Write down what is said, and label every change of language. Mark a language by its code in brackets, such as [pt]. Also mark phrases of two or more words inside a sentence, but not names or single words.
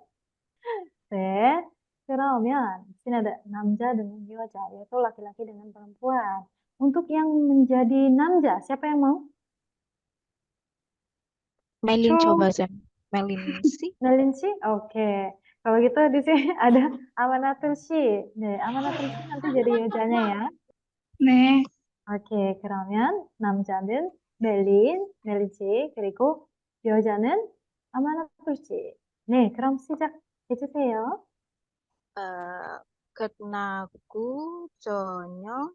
[id] Keramen, di sini ada namja dengan yauja, yaitu laki-laki dengan perempuan. Untuk yang menjadi namja, siapa yang mau? Melin coba, Zen. Melin sih. Melin sih? Oke. Kalau gitu di sini ada Amanatul Shi. 네, Amanatul Shi nanti jadi yojanya ya. [ko] 네. 오케이, 그러면 남자는 멜린 씨, 그리고 여자는 아마나툴 씨. 네, 그럼 시작해주세요. 끝나고 저녁